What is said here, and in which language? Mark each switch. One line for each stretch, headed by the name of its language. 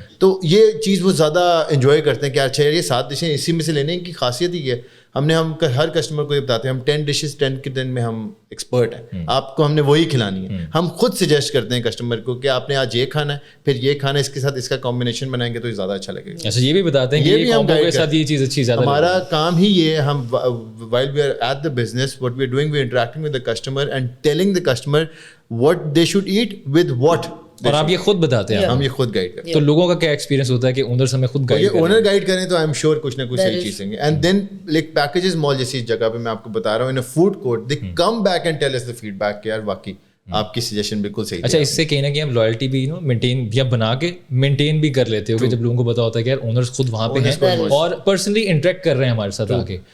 Urdu: تو یہ چیز وہ زیادہ انجوائے کرتے ہیں کہ اچھا یہ 7 ڈشیں اسی میں سے لینے کی خاصیت ہی ہے. ہم ہر کسٹمر کو یہ بتاتے ہیں ہم 10 ڈشز 10 کے 10 میں ہم ایکسپرٹ ہیں, آپ کو ہم نے وہی کھلانی ہے. ہم خود سجیسٹ کرتے ہیں کسٹمر کو کہ آپ نے آج یہ کھانا ہے, پھر یہ کھانا ہے, اس کے ساتھ اس کا کمبینیشن بنائیں گے تو زیادہ اچھا لگے گا. اچھا یہ بھی بتاتے ہیں کہ یہ کامبو کے ساتھ یہ چیز اچھی زیادہ, ہمارا کام ہی یہ ہے. ہم
English: while we are at the business what we are doing, we are interacting with the customer and telling the customer what they should eat with what.
Urdu: اور آپ یہ خود بتاتے ہیں, ہم یہ خود گائڈ کرتے ہیں. تو لوگوں کا کیا ایکسپیرینس ہوتا ہے کہ اونرز ہمیں خود گائڈ کریں؟ اونر گائڈ کریں تو
English: I am sure
Urdu: کچھ نہ کچھ صحیح چیز دیں گے.
English: and then like packages mall
Urdu: جیسی جگہ پہ میں آپ کو بتا رہا ہوں
English: in a food court, they come back and tell us the feedback
Urdu: کہ یار واقعی آپ کی سجیشن بالکل صحیح. اچھا اس سے کہیں نہ کہیں ہم لائلٹی بھی مینٹین یا بنا کے مینٹین بھی کر لیتے ہو کہ جب لوگوں کو پتا ہوتا ہے کہ یار اونرز خود وہاں پہ ہیں اور پرسنلی انٹریکٹ کر رہے ہیں ہمارے ساتھ آ کے.